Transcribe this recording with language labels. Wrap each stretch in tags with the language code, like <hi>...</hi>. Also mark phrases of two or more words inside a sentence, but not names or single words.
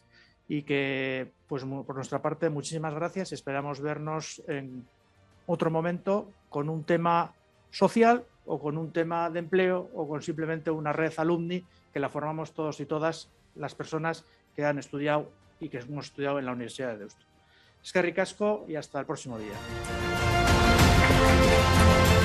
<es>Y que, pues por nuestra parte, muchísimas gracias. Esperamos vernos en otro momento con un tema social o con un tema de empleo o con simplemente una red alumni que la formamos todos y todas las personas que han estudiado y que hemos estudiado en la Universidad de Deusto.</es> <eu>Eskerrik asko</eu> <es>y hasta el próximo día.</es>